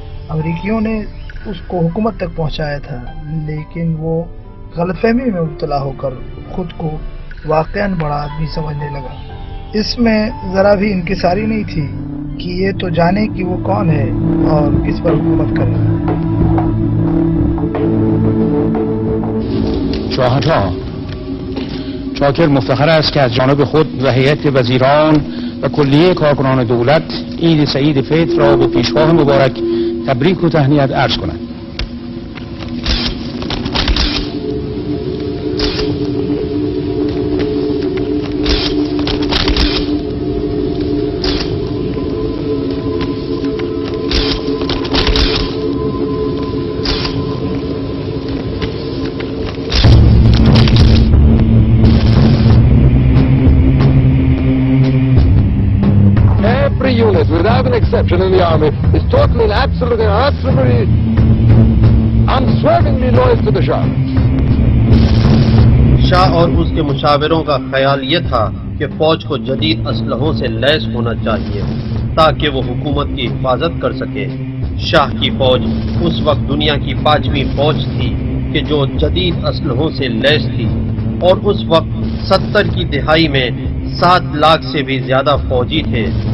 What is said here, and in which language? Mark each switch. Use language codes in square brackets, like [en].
[ur] امریکیوں نے اس کو حکومت تک پہنچایا تھا, لیکن وہ غلط فہمی میں مبتلا ہو کر خود کو واقعاً بڑا آدمی سمجھنے لگا. اس میں ذرا بھی انکساری نہیں تھی کہ یہ تو جانے کہ وہ کون ہے اور کس پر حکومت کرے. [fa] شاهنشاه شاکر مفتخر است که از جانب خود و هیئت وزیران و کلیه کارکنان دولت عید سعید فطر را به پیشواه مبارک تبریک و تهنیت عرض کند. [en] Unit, without an exception in the army, is totally and absolutely unswervingly loyal to the Shah. [ur] شاہ اور اس کے مشاوروں کا خیال یہ تھا کہ فوج کو جدید اسلحوں سے لیس ہونا چاہیے تاکہ وہ حکومت کی حفاظت کر سکے. شاہ کی فوج اس وقت دنیا کی 5ویں فوج تھی کہ جو جدید اسلحوں سے لیس تھی, اور اس وقت 70 کی دہائی میں 7 لاکھ سے بھی زیادہ فوجی تھے.